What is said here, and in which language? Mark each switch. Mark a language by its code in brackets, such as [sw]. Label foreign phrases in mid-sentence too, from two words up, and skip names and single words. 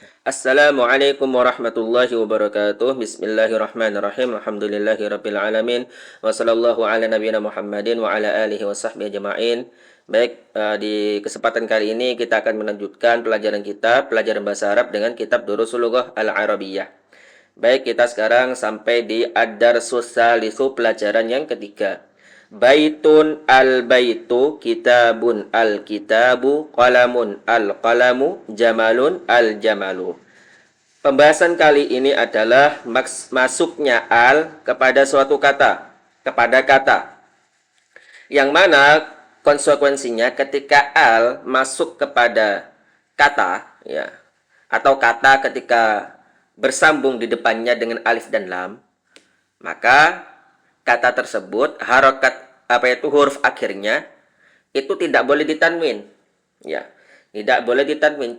[ar] السلام عليكم ورحمة الله وبركاته. بسم الله الرحمن الرحيم. الحمد لله رب العالمين. وصلى الله على نبينا محمد وعلى آله وصحبه أجمعين. [id] Baik, di kesempatan kali ini kita akan melanjutkan pelajaran kita, pelajaran bahasa Arab dengan kitab Durusul Lughah Al-Arabiyyah. Baik, kita sekarang sampai di [ar] الدرس الثالث, [id] pelajaran yang ketiga. [ar] بيتٌ البيتُ، كتابٌ الكتابُ، قلمٌ القلمُ، جملٌ الجملُ. [id] Pembahasan kali ini adalah masuknya al kepada suatu kata, kepada kata. Yang mana konsekuensinya ketika al masuk kepada kata, ya, atau kata ketika bersambung di depannya dengan alif dan lam, maka kata tersebut harokat huruf akhirnya itu tidak boleh ditanwin, ya, tidak boleh ditanwin.